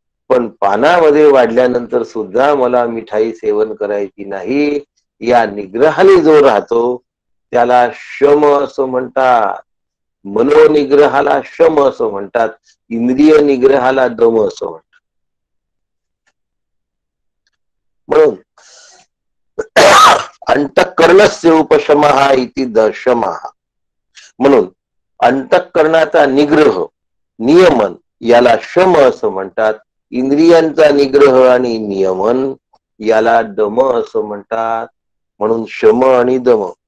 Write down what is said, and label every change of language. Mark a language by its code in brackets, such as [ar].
[mr] पण पानामध्ये वाढल्यानंतर सुद्धा मला मिठाई सेवन करायची नाही या निग्रहाने जो राहतो त्याला शम असं म्हणतात. मनोनिग्रहाला शम असं म्हणतात. इंद्रिय निग्रहाला दम असं म्हणतात. [sa] म्हणून अंतःकरणस्य उपशमः इति दशमः. [mr] म्हणून अंतःकरणाचा निग्रह, नियमन याला शम असं म्हणतात. इंद्रियांचा निग्रह आणि नियमन याला दम असं म्हणतात. म्हणून शम आणि दम.